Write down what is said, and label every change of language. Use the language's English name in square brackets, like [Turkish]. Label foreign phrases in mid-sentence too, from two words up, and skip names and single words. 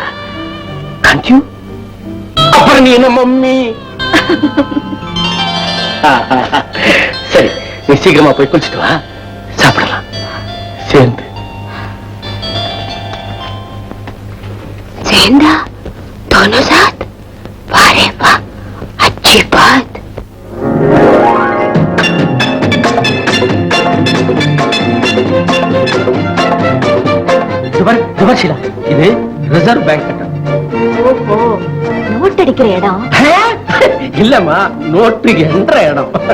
[English] can't you? [Tamil] அப்புறம் நீ என்ன மம்மி? சரி, நீ சீக்கிரமா போய் குளிச்சுட்டு வா, சாப்பிடலாம் சேர்ந்து. [Hindi] சேர்ந்தா दोनों साथ? वारे वाह, अच्छी बात. [Tamil] ஷீலா, இது ரிசர்வ் பேங்க் கட்டம். ஓஹோ, நோட் அடிக்கிற இடம் இல்லம்மா, நோட்டு என்ற இடம்.